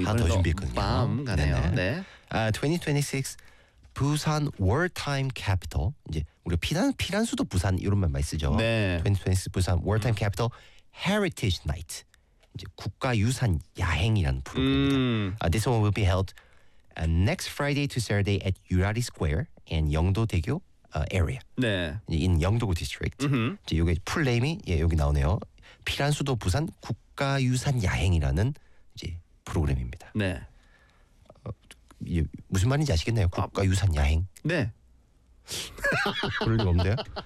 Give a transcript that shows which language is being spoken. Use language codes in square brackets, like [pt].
[ko] 이번에도 준비했거든요. 밤 가네요. 네. 2026 부산 월타임 캐피털 이제 우리 피난수도 부산 이런 말 많이 쓰죠. 네. 2026 부산 월타임 캐피털 헤리티지 나이트 이제 국가 유산 야행이라는 프로그램입니다. [en] This one will be held next Friday to Saturday at Urari Square and 영도대교 area. [ko] 네. 이제 in 영도구 district. 이제 이게 풀네임이 예 여기 나오네요. 피난수도 부산 국가 유산 야행이라는 이제 프로그램입니다. 네. 무슨 말인지 아시겠나요? 국가유산 야행. 네. 그럴 리가 없네요.